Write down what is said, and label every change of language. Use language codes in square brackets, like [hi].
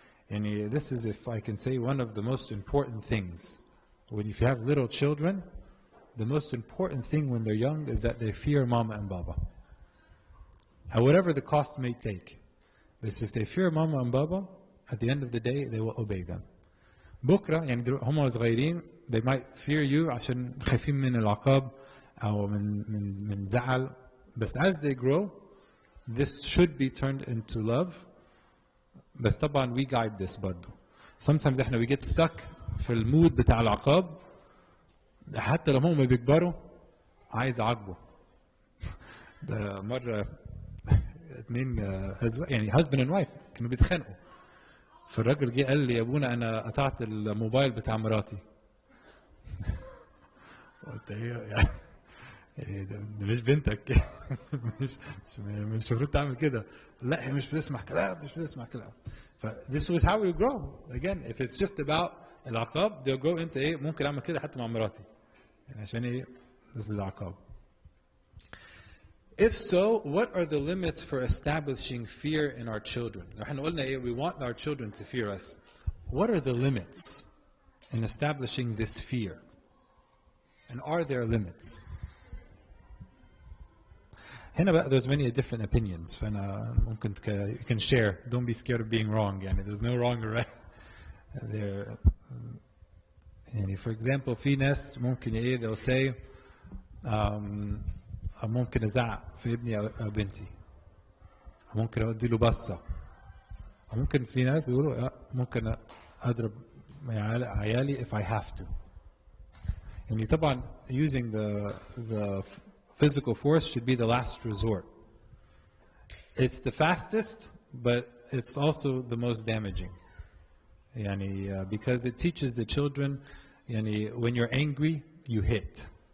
[ar] يعني [en] this is, if I can say, one of the most important things. When if you have little children, the most important thing when they're young is that they fear mama and baba. And whatever the cost may take. But if they fear mama and baba, at the end of the day they will obey them. [ar] بكرة يعني هم صغيرين [en] they might fear you [ar] عشان خايفين من العقاب أو من زعل. بس [en] as they grow, this should be turned into love. [ar] بس طبعا [en] we guide this [ar] برضه. [en] Sometimes [ar] احنا [en] we get stuck [ar] في المود بتاع العقاب حتى لو هم بيكبروا عايز اعاقبه. ده مرة اتنين يعني [en] husband and wife [ar] كانوا بيتخانقوا. فالراجل جه قال لي يا ابونا انا قطعت الموبايل بتاع مراتي. قلت ايه يعني ده مش بنتك. مش المفروض تعمل كده. لا هي مش بتسمع كلام، مش بتسمع كلام. [en] this is how you grow. Again, if it's just about العقاب, they'll grow into [ar] ايه؟ ممكن اعمل كده حتى مع مراتي. يعني عشان ايه؟ [en] this is [ar] العقاب. [en] If so, what are the limits for establishing fear in our children? [ar] احنا قلنا ايه? [en] We want our children to fear us. What are the limits in establishing this fear? And are there limits? [ar] هنا بقى [en] there's many different opinions. [ar] فأنا ممكن [en] you can share. Don't be scared of being wrong. [ar] يعني [en] there's no wrong or right. There, [ar] يعني [en] for example [ar] في ناس ممكن ايه [en] they'll say [ar] ممكن ازعق في ابني او بنتي. ممكن اودي له بصه. ممكن في ناس بيقولوا ممكن اضرب عيالي [en] if I have to. [ar] يعني طبعا [en] using the physical force should be the last resort. It's the fastest, but it's also the most damaging. [ar] يعني [en] because it teaches the children يعني when you're angry you hit.